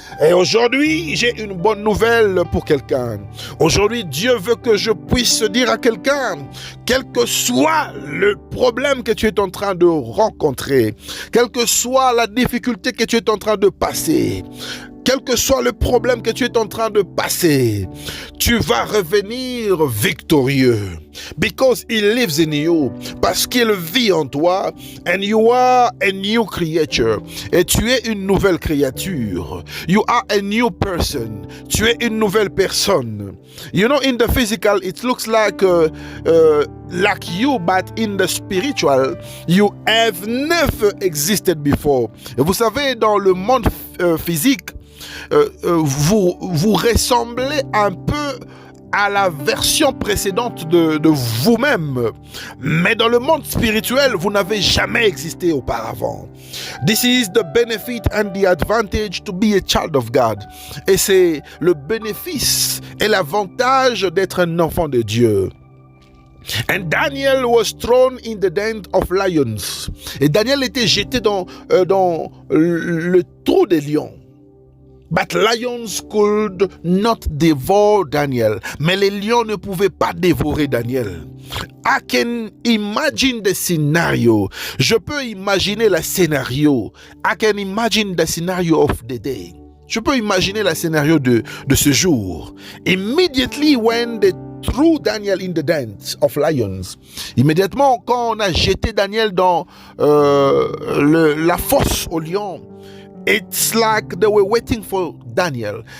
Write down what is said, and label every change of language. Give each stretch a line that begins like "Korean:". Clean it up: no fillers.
French: Et aujourd'hui, j'ai une bonne nouvelle pour quelqu'un. Aujourd'hui, Dieu veut que je puisse dire à quelqu'un Quel que soit le problème que tu es en train de rencontrer, quelle que soit la difficulté que tu es en train de passer, quel que soit le problème que tu es en train de passer, tu vas revenir victorieux.
English: Because he lives in you.
French: Parce qu'il vit en toi.
English: And you are a new creature.
French: Et tu es une nouvelle créature.
English: You are a new person.
French: Tu es une nouvelle personne.
English: You know, in the physical, it looks like you, but in the spiritual, you have never existed before.
French: Et vous savez, dans le monde physique, vous ressemblez un peu à la version précédente de vous-même. Mais dans le monde spirituel, vous n'avez jamais existé auparavant.
English: This is the benefit and the advantage to be a child of God.
French: Et c'est le bénéfice et l'avantage d'être un enfant de Dieu.
English: And Daniel was thrown in the den of lions.
French: Et Daniel était jeté dans le trou des lions.
English: But lions could not devour Daniel.
French: Mais les lions ne pouvaient pas dévorer Daniel.
English: I can imagine the scenario.
French: Je peux imaginer le scénario.
English: I can imagine the scenario of the day.
French: Je peux imaginer le scénario de ce jour.
English: Immediately when they threw Daniel in the den of lions.
French: Immédiatement quand on a jeté Daniel dans la fosse aux lions.
English: It's like they were waiting for Daniel.